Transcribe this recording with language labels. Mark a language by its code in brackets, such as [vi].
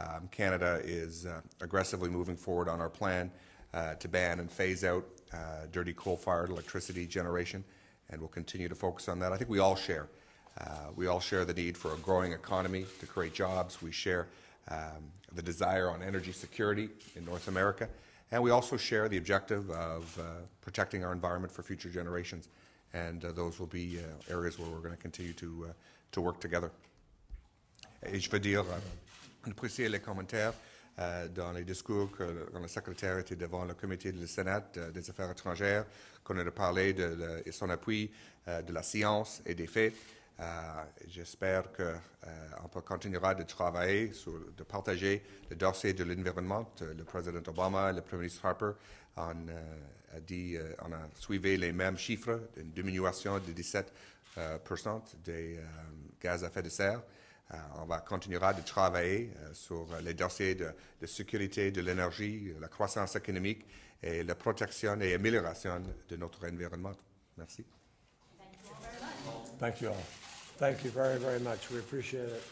[en] Canada is aggressively moving forward on our plan to ban and phase out dirty coal-fired electricity generation, and we'll continue to focus on that. I think we all share the need for a growing economy to create jobs. We share the desire on energy security in North America, and we also share the objective of protecting our environment for future generations, and those will be areas where we're going to continue to work together. [fr] Et je veux dire, apprécier les commentaires dans les discours que le secrétaire était devant le comité du Sénat des Affaires étrangères, qu'on a parlé de son appui de la science et des faits. J'espère qu'on continuera de travailler, de partager le dossier de l'environnement. Le président Obama, le Premier ministre Harper on a suivi les mêmes chiffres, une diminution de 17% des gaz à effet de serre. On va continuera de travailler sur les dossiers de sécurité de l'énergie, la croissance économique et la protection et amélioration de notre environnement. Merci. [en] Thank you all. Thank you very, very much. We appreciate it.